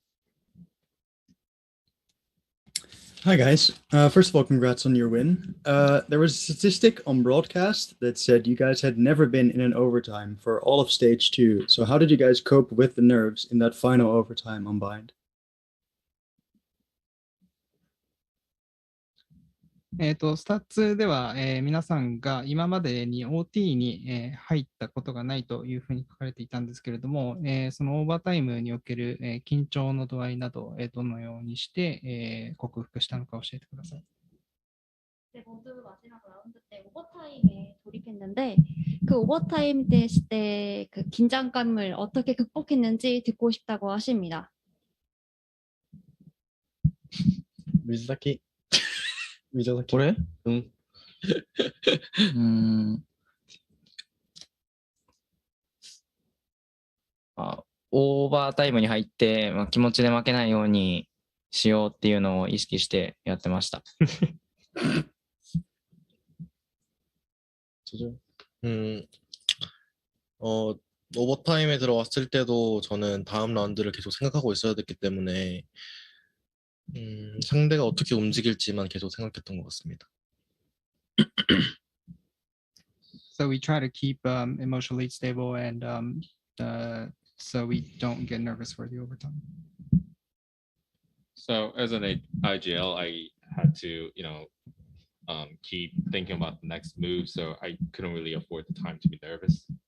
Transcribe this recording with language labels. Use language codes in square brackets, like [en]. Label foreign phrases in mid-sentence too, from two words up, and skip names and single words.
[en] Hi guys. First of all, congrats on your win. There was a statistic on broadcast that said you guys had never been in an overtime for all of stage 2. So how did you guys cope with the nerves in that final overtime on bind? [ja] スタッツでは、皆さんが今までに OT に、入ったことがないというふうに書かれていたんですけれども、そのオーバータイムにおける、緊張の度合いなど、どのようにして、克服したのか教えてください。 [ko] 네, 모두 마지막 라운드 때 오버타임에 돌입했는데 그 오버타임 때 했을 때 그 긴장감을 어떻게 극복했는지 듣고 싶다고 하십니다. [ja] 水炊き。水炊き。これ？うん。オーバータイムに入って、気持ちで負けないようにしようっていうのを意識してやってました。 [ko] 오버타임에 들어왔을 때도 저는 다음 라운드를 계속 생각하고 있어야 됐기 때문에 상대가 어떻게 움직일지만 계속 생각했던 것 같습니다. [en] So we try to keep emotionally stable and so we don't get nervous for the overtime. So as an IGL, I had to, keep thinking about the next move, so I couldn't really afford the time to be nervous.